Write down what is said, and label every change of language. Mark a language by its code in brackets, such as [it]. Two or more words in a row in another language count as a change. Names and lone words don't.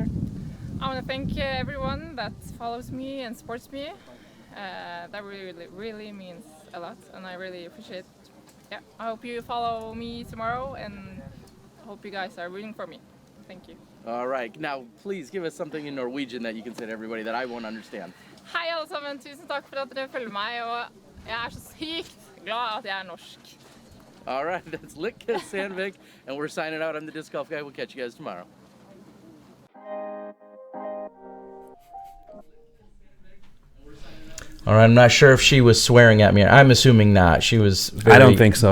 [en] I want to thank everyone that follows me and supports me. That really means a lot, and I really appreciate it. Yeah, I hope you follow me tomorrow, and I hope you guys are rooting for me. Thank you. All right. Now, please give us something in Norwegian that you can say to everybody that I won't understand. [no] Hei alle sammen, tusen takk for at dere følger meg, og jeg så sykt glad at jeg norsk. [en] All right, that's Lykke Sandvik, and we're signing out. I'm the Disc Golf Guy. We'll catch you guys tomorrow. All right, I'm not sure if she was swearing at me. I'm assuming not. She was very... I don't think so.